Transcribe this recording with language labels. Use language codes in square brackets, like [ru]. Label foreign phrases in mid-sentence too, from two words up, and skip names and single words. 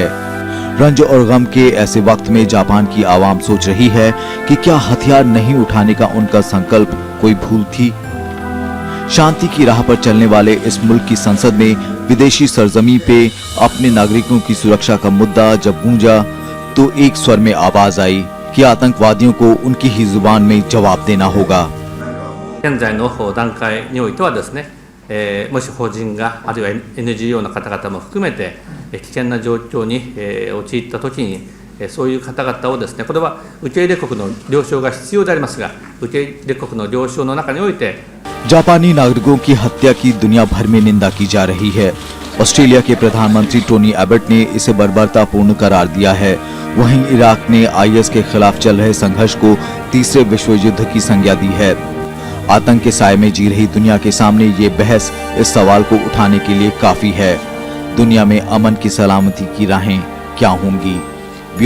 [hi] रंज और गम के ऐसे वक्त में जापान की आवाम सोच रही है कि क्या हथियार नहीं उठाने का उनका संकल्प कोई भूल थी। शांति की राह पर चलने वाले इस मुल्क की संसद में विदेशी सरजमी पे अपने नागरिकों की सुरक्षा का मुद्दा जब गूंजा तो एक स्वर में आवाज आई कि आतंकवादियों को उनकी ही जुबान में जवाब देना होगा। [ja] 現在の段階においてはですね、もし法人があるいは NGO の方々も含めて危険な状況に陥ったときにそういう方々をですね、これは受け入れ国の了承が必要でありますが、受け入れ国の了承の中において [hi] जापानी नागरिकों की हत्या की दुनिया भर में निंदा की जा रही है। ऑस्ट्रेलिया के प्रधानमंत्री टोनी एबट ने इसे बर्बरतापूर्ण करार दिया है। वहीं इराक ने IS के खिलाफ चल रहे संघर्ष को तीसरे विश्व युद्ध की संज्ञा दी है। आतंक के साए में जी रही दुनिया के सामने ये बहस इस सवाल को उठाने के लिए काफी है, दुनिया में अमन की सलामती की राहें क्या होंगी।